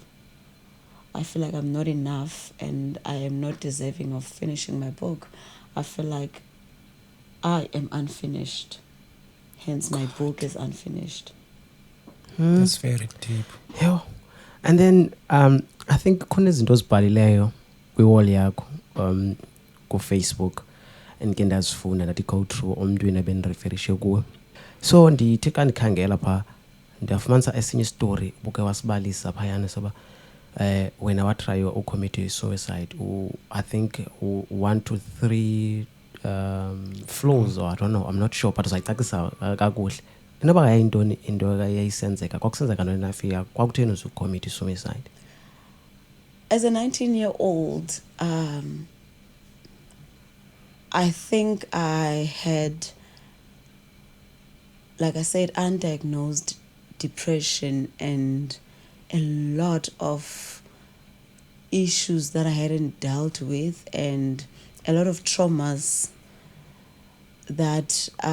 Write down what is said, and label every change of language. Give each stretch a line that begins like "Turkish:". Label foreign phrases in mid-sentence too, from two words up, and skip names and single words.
English: I feel like I'm not enough and I am not deserving of finishing my book. I feel like I am unfinished. Hence, my book is unfinished. That's very deep. Yeah. And then I think
Xhosa: khona izinto ozibhalileyo kwi-wall yakho ku-Facebook andike ndazifunda ndathi
English: go through
Xhosa: omntwini ebenireferishe kuwe. So ndithe xa ndikhangela phaa ndiyafumanisa esinye story ubuke wasibalisa phayana soba wena watraywa ucommit suicide.
English: I think 1 to 3 floors, or I don't know, I'm not sure, but
Xhosa: uzayicacisa kakuhle. Inoba yayintoni into yayisenzeka, kwakusenzeka ntoni nafika, kwakutheni uzucommit suicide?
English: As a 19-year-old, I think I had, like I said, undiagnosed depression and a lot of issues that I hadn't dealt with, and a lot of traumas that